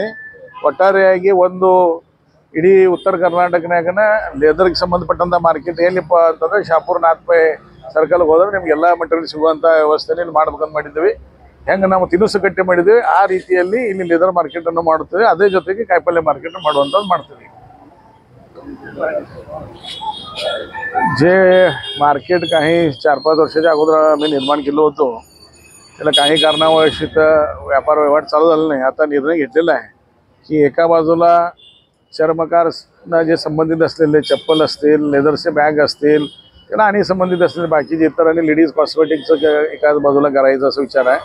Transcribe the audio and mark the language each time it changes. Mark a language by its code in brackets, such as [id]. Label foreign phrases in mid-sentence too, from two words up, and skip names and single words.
[kn] ಒಟ್ಟಾರೆಯಾಗಿ ಒಂದು ಇಡೀ ಉತ್ತರ ಕರ್ನಾಟಕನಾಗನ ಲೆದರ್ಗೆ ಸಂಬಂಧಪಟ್ಟಂಥ ಮಾರ್ಕೆಟ್ ಎಲ್ಲಿಪ್ಪ ಅಂತಂದರೆ ಶಾಪುರ್ ನಾಥ್ಪೈ ಸರ್ಕಲ್ಗೆ ಹೋದ್ರೆ ನಿಮಗೆಲ್ಲ ಮೆಟೀರಿಯಲ್ ಸಿಗುವಂಥ ವ್ಯವಸ್ಥೆನ ಇಲ್ಲಿ ಮಾಡ್ಬೇಕಂತ ಮಾಡಿದ್ದೀವಿ. ಹೆಂಗೆ ನಾವು ತಿನಿಸು ಕಟ್ಟಿ ಮಾಡಿದ್ದೀವಿ ಆ ರೀತಿಯಲ್ಲಿ ಇಲ್ಲಿ [en] leather market [kn] ಮಾಡುತ್ತೇವೆ. ಅದೇ ಜೊತೆಗೆ ಕಾಯಿಪಲ್ಯ ಮಾರ್ಕೆಟ್ ಮಾಡುವಂಥದ್ದು ಮಾಡ್ತೀವಿ. [mr] जे मार्केट काही 4-5 वर्षाच्या अगोदर आम्ही निर्माण केलं होतं, त्याला काही कारणावश इथं व्यापार व्यवहार चालू झाला नाही. आता निर्णय घेतलेला आहे की एका बाजूला चर्मकारना जे संबंधित असलेले चप्पल असतील, [en] leather bag [mr] असतील, त्याला आणि संबंधित असलेले बाकीचे इतर आणि [en] ladies cosmetic [mr] एकाच बाजूला करायचं असं विचार आहे.